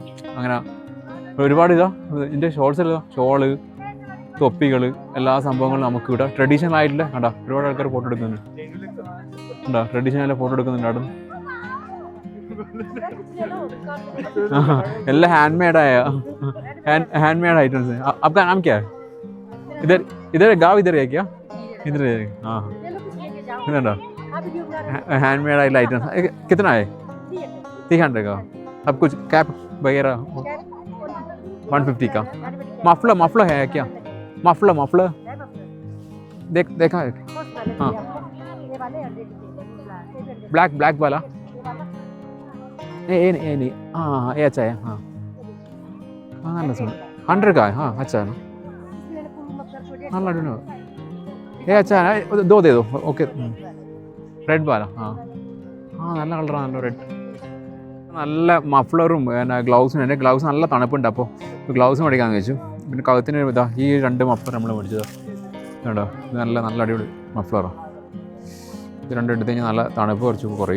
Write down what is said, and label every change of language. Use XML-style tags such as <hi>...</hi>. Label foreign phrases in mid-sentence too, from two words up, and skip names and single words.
<ml>അങ്ങനെ ഒരുപാട് ഇതിൻ്റെ ഷോർട്സിലോ ഷോള്, തൊപ്പികൾ, എല്ലാ സംഭവങ്ങളും നമുക്ക് ഇവിടെ ട്രഡീഷണൽ ആയിട്ടുള്ള കണ്ടോ ഒരുപാട് ആൾക്കാർ ഫോട്ടോ എടുക്കുന്നുണ്ട്. ഉണ്ടോ ട്രഡീഷണൽ ഫോട്ടോ എടുക്കുന്നുണ്ട് അവിടെ.</ml> <hi>എല്ലാം</hi> <en>hand made items</en> <hi>हैं. आपका नाम क्या है? इधर गाँव इधर है क्या? इधर है. हाँ इधर</hi> <en>hand made items.</en> <hi>कितना है? 300 का. अब कुछ कैप वगैरह 150 का. मफलर है क्या? मफलर देखा है. हाँ ब्लैक वाला. नहीं हाँ ये अच्छा है. हाँ हाँ ना सुन 100 का है. हाँ अच्छा है ना. हाँ लड़ू ये अच्छा है. 2 दे दो.</hi> <ml>ओके</ml> <hi>रेड वाला.</hi> <ml>നല്ല കളറാണ്, നല്ല റെഡ്. നല്ല മഫ്ലറും പിന്നെ ഗ്ലൗസും. എൻ്റെ ഗ്ലൗസ് നല്ല തണുപ്പുണ്ട്, അപ്പോൾ ഗ്ലൗസ് മേടിക്കാമെന്ന് വെച്ചു. പിന്നെ കഴുത്തിന് ഇതാ ഈ 2 മഫ്ലർ നമ്മൾ മേടിച്ചത് കേട്ടോ. ഇത് നല്ല അടിപൊളി മഫ്ലറാണ്. ഇത് 2 എടുത്ത് കഴിഞ്ഞാൽ നല്ല തണുപ്പ് കുറച്ച് കുറയും.</ml>